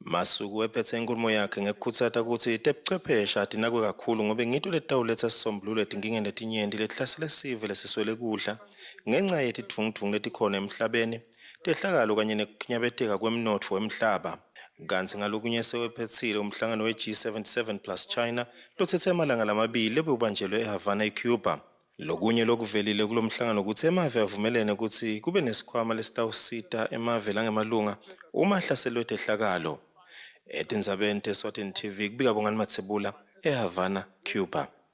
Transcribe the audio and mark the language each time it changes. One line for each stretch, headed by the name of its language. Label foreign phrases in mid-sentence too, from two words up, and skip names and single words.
Swati: Masuku wephethe inkulumo yakhe ngekukhutsata ukuthi tebuchwepheshe atinakwe kakhulu ngobe ngito letawuletsa sisombululo etinkingeni letinyenti letihlasele sive lesiswele kudla ngenxa yetidvungudvungu letikhona emhlabeni, tehlakalo kanye nekunyabeteka kwemnotfo wemhlaba. Kanti ngalokunye sewephetsile umhlangano we-G77 plus China lotsetse amalanga lamabili lebewubanjelwe eHavana, eCuba. Lokunye lokuvelile kulo mhlangano ukuthi emave avumelene ukuthi kube nesikhwama lesitawusita emave langemalunga uma ahlaselwe tehlakalo. Etindzabeni teSwatini TV kubika Bongani Matsebula eHavana, Cuba.